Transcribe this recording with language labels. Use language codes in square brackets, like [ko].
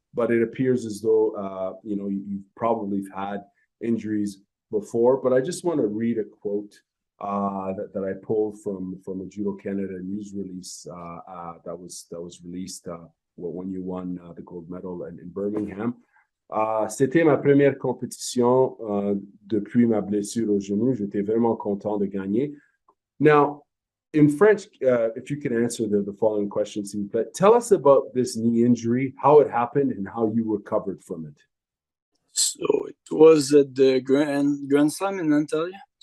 [en] But it appears as though you've probably had injuries before. But I just want to read a quote that I pulled from a Judo Canada news release that was released when you won the gold medal in Birmingham. [fr] C'était ma première compétition depuis ma blessure au genou. J'étais vraiment content de gagner. [en] Now, in French, if you can answer the following questions, tell us about this knee injury, how it happened, and how you recovered from it. So it was at the Grand Slam in Antalya.